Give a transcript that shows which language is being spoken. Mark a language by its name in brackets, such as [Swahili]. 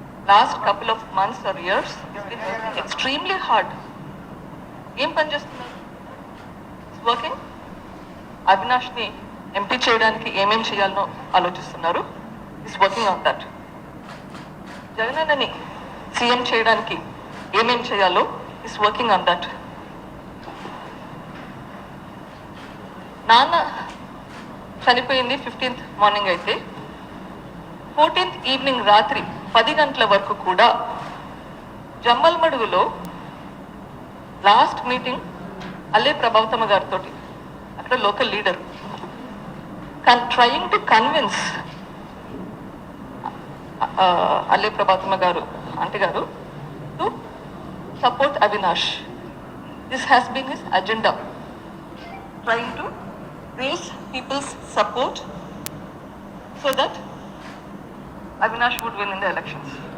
[English] Last couple of months or years he's been working extremely hard. [Telugu] ఏం పని చేస్తున్నారు? [English] Is working. [Telugu] అవినాష్ని MP చేయడానికి ఏమేం చేయాలనో ఆలోచిస్తున్నారు. [English] Is working on that. [Telugu] జగనన్నని CM చేయడానికి ఏమేం చేయాలో [English] Is working on that. [Telugu] నాన్న చనిపోయింది 15th మార్నింగ్ అయితే 14th ఈవినింగ్ రాత్రి 10 గంటల వరకు కూడా జమ్మల్మడుగులో లాస్ట్ మీటింగ్ అల్లే ప్రభావతమ్మ గారితో, అక్కడ local leader, [English] trying to convince [Telugu] అల్లే ప్రభావతమ్మ గారు ఆంటీ గారు to support Avinash. [English] This has been his agenda, trying to raise people's support so that Avinash would win in the elections.